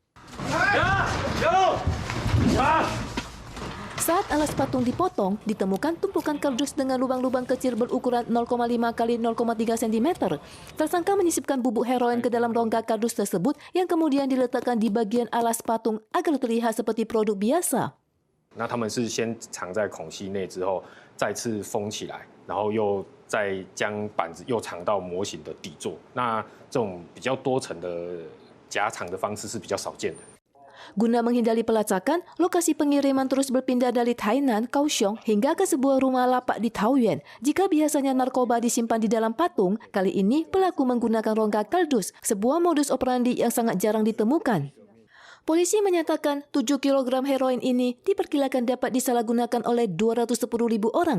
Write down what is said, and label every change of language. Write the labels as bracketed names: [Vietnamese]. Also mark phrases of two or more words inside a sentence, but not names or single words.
[Indonesian] Saat alas patung dipotong, ditemukan tumpukan kardus dengan lubang-lubang kecil berukuran 0,5 x 0,3 cm. Tersangka menyisipkan bubuk heroin ke dalam rongga kardus tersebut yang kemudian diletakkan di bagian alas patung agar terlihat seperti produk biasa. [Chinese] 那他们是先藏在孔隙内之后，再次封起来，然后又再将板子又藏到模型的底座。那这种比较多层的夹藏的方式是比较少见的。 [Indonesian] Guna menghindari pelacakan, lokasi pengiriman terus berpindah dari Tainan, Kaohsiung, hingga ke sebuah rumah lapak di Taoyuan. Jika biasanya narkoba disimpan di dalam patung, kali ini pelaku menggunakan rongga kardus, sebuah modus operandi yang sangat jarang ditemukan. Polisi menyatakan 7 kg heroin ini diperkirakan dapat disalahgunakan oleh 210.000 orang.